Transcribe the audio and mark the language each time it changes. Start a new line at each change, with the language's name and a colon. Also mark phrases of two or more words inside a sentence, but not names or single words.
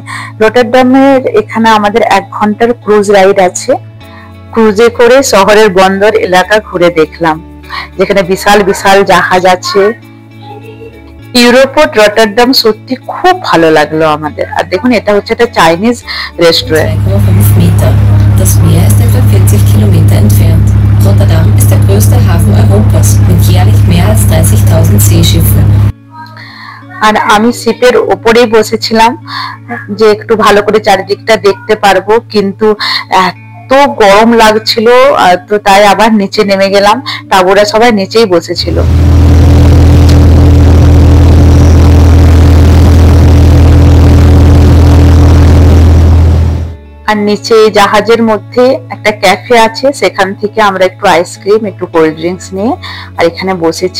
Bangla: রটারডামের এখানে আমাদের 1 ঘন্টার
English: cruise ride
Bangla: আছে। ক্রুজে করে শহরের বন্দর এলাকা ঘুরে দেখলাম, যেখানে বিশাল বিশাল জাহাজ আছে। ইউরোপোর্ট রটারডাম সত্যি খুব ভালো লাগলো আমাদের। আর দেখুন এটা হচ্ছে একটা চাইনিজ রেস্টুরেন্ট।
German: 3,5 Meter. Das Meer ist etwa 40 Kilometer entfernt. Rotterdam ist der größte Hafen Europas mit jährlich mehr als 30.000 Seeschiffen.
Bangla: আর আমি শিপের ওপরেই বসেছিলাম যে একটু ভালো করে চারিদিকটা দেখতে পারবো, কিন্তু এত গরম লাগছিল, তো তাই আবার নিচে নেমে গেলাম। টাবুরা সবাই নিচেই বসেছিল। আর নিচে জাহাজের মধ্যে একটা ক্যাফে আছে, সেখান থেকে আমরা একটু আইসক্রিম একটু
English: cold drinks
Bangla: নিয়ে আর এখানে বসেছি।